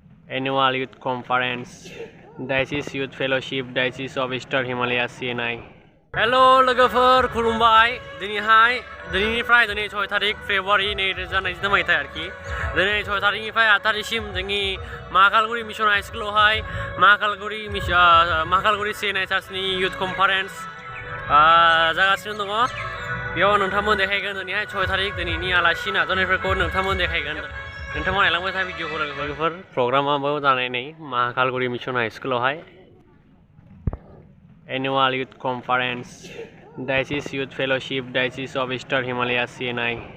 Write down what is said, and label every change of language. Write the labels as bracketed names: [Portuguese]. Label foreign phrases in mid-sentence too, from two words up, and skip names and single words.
[Bodo] Annual Youth Conference, Diocese Youth Fellowship, Diocese of Eastern Himalaya CNI. Hello लोगोफोर खुलुमबाय दिनैनिफ्राय 6 तारिख फेब्रुवारि 2022 मायथाइ आरोखि दिनै 6 तारिखनिफ्राय 8 तारिखसिम जोंनि महाकालगुरि मिशन हाई स्कुलावहाय महाकालगुरि CNI चार्चनि [English] youth conference [Bodo] जागासिनो दङ। बेयाव नोंथांमोन देखायगोन दिनैहाय 6 तारिख दिनैनि आलासि नाजावनायफोरखौ नोंथांमोन देखायगोन। नोंथांमोन नायलांबाय था भिडिअखौ लोगोफोर प्रग्रामाबो जानाय नै महाकालगुरि मिशन हाई स्कुलावहाय Annual Youth Conference, Diocese Youth Fellowship, Diocese of Eastern Himalaya CNI.